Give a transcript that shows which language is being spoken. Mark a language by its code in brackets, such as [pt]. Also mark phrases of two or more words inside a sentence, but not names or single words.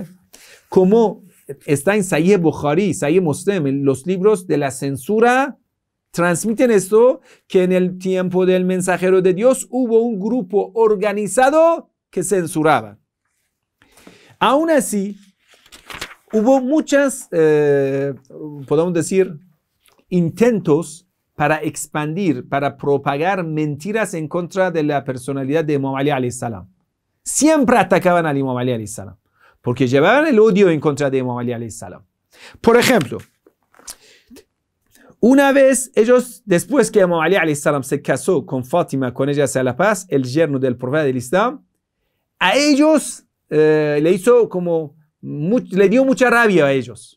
[es] Como está en Sahih Bukhari, Sahih Muslim, en los libros de la censura, transmiten esto, que en el tiempo del mensajero de Dios hubo un grupo organizado que censuraba. Aún así, hubo muchas, podemos decir, intentos para expandir, para propagar mentiras en contra de la personalidad de Imam Ali [ar] عليه السلام. [es] Siempre atacaban al Imam Ali [ar] عليه السلام, [es] porque llevaban el odio en contra de Imam Ali [ar] عليه السلام. [es] Por ejemplo, una vez ellos, después que Imam Ali [ar] عليه السلام [es] se casó con Fátima, con ella sea la paz, el yerno del profeta del Islam, a ellos le dio mucha rabia a ellos.